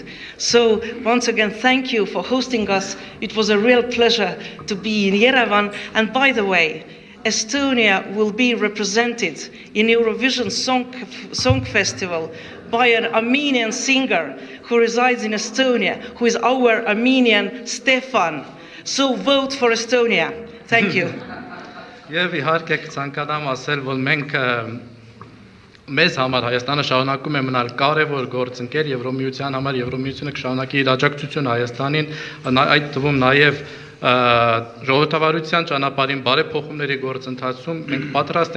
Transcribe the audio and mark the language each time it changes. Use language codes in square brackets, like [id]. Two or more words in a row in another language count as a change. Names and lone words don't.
[en] So once again, thank you for hosting us. It was a real pleasure to be in Yerevan, and by the way, Estonia will be represented in Eurovision Song Festival by an Armenian singer who resides in Estonia, who is our Armenian Stefan. So vote for Estonia. Thank you. [hy] Եվ իհարկե կցանկանամ ասել, որ մենք մեզ համար Հայաստանը շարունակում է մնալ կարևոր գործընկեր Եվրոմիության համար, Եվրոմիությունը կշարունակի իր աջակցությունը Հայաստանին, այդ թվում նաև ժողովրդավարության ճանապարհին բարեփոխումների գործընթացում մենք պատրաստ